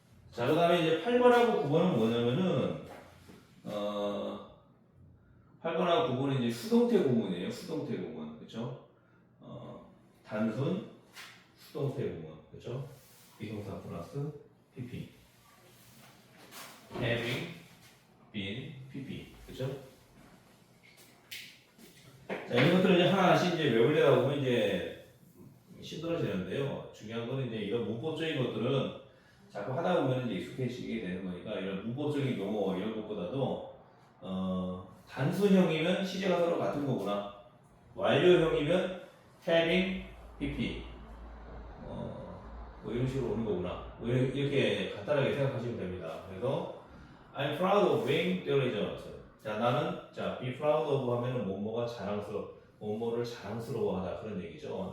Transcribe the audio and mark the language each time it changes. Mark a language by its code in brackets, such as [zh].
[ko] 자, 그다음에 이제 8번하고 9번은 뭐냐면은 8번하고 9번은 이제 수동태 구문이에요. 수동태 구문, 그렇죠? 단순 수동태 구문, 그렇죠? 비동사 플러스 pp. [en] having been pp, [ko] 그렇죠? 자, 이런 것들을 이제 하나씩 이제 외우려다 보면 이제 힘들어지는데요. 중요한 거는 이제 이런 문법적인 것들은 자꾸 하다 보면 이제 익숙해지게 되는 거니까 이런 문법적인 용어 이런 것보다도 단순형이면 시제가 서로 같은 거구나. 완료형이면 [en] having pp [ko] 뭐 이런 식으로 오는 거구나. 뭐 이렇게 간단하게 생각하시면 됩니다. 그래서 [en] I'm proud of being diligent. [ko] 자, 나는 [en] be proud of [ko] 하면은 뭐뭐가 뭐뭐를 자랑스러워하다 그런 얘기죠.